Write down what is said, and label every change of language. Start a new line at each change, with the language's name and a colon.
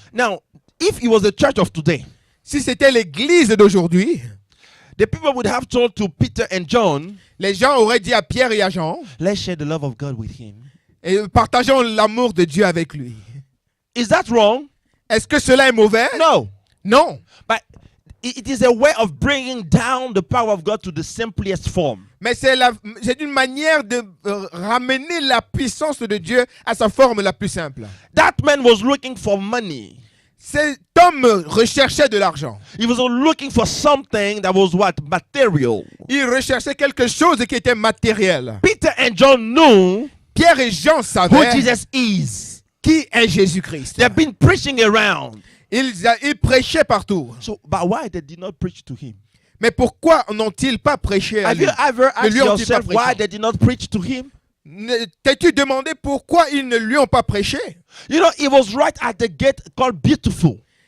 English: Now, if it was the church of today,
French: Si c'était l'Église d'aujourd'hui,
English: the people would have told to Peter and John,
French: les gens auraient dit à Pierre et à Jean,
English: let's share the love of God with him.
French: et partageons l'amour de Dieu avec lui.
English: Is that wrong?
French: Est-ce que cela est mauvais?
English: No.
French: Non.
English: But it is a way of bringing down the power of God to the simplest form.
French: Mais c'est une manière de ramener la puissance de Dieu à sa forme la plus simple.
English: That man was looking for money.
French: Cet homme recherchait de l'argent.
English: He was looking for something that was what? Material.
French: Il recherchait quelque chose qui était matériel.
English: Peter and John knew
French: Pierre et Jean
English: who
French: savaient
English: Jesus is.
French: qui est Jésus-Christ.
English: They have been preaching around.
French: Ils prêchaient partout.
English: So, but why they did not preach to him?
French: Mais pourquoi n'ont-ils pas prêché à
English: Have
French: lui?
English: you ever asked
French: lui ont-ils
English: yourself
French: pas
English: why
French: prêché?
English: they did not preach to him?
French: T'es-tu demandé pourquoi ils ne lui ont pas prêché?
English: You know, he was right at the gate called Beautiful.